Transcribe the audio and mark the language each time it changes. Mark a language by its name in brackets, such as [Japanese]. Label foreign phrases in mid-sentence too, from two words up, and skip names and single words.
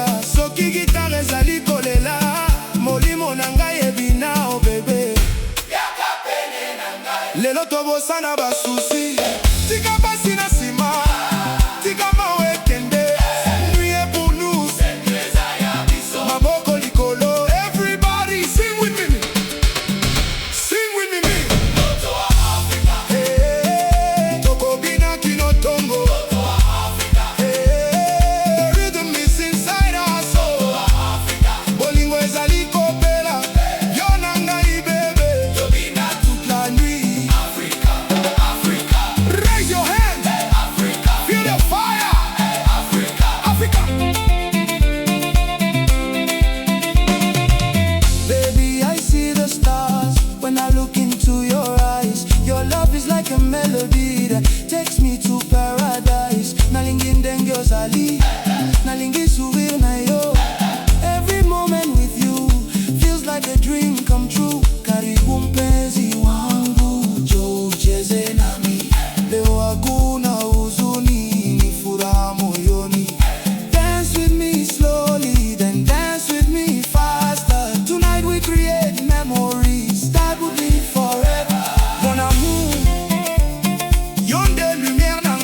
[Lingala] Soki gitare ezali kolela, molimo na ngai ebina o bebe. Yaka pene na ngai, lelo tobosana basusi. Tika basi na sima, tika mawe kende. Nuye [French] pour nous, [Lingala] maboko likolo. [English] Everybody sing with me, sing with me. [Lingala] Moto wa Afrika, hey, tokobina kino tongo. Moto wa Afrika, [English] hey, the rhythm is inside us. [Lingala] Moto wa Afrika, bolingo ezali kopela. Yo na ngai bebe, tobina [French] toute la nuit. [English] Africa, Africa, raise your hands. Hey, Africa, feel the fire. Hey, Africa, Africa. Baby, I see the stars when I look into your eyes. Your love is like a melody that takes me to paradise. [Lingala] Nalingi ndenge ozali, nalingi sourire na yo. [English] Every moment with you feels like a dream come true. [Swahili] Karibu mpenzi wangu, njoo ucheze nami. Leo hakuna huzuni, ni furaha moyoni. [English] Dance with me slowly, then dance with me faster. Tonight we create memories that will be forever. [French] Mon amour, yonde lumière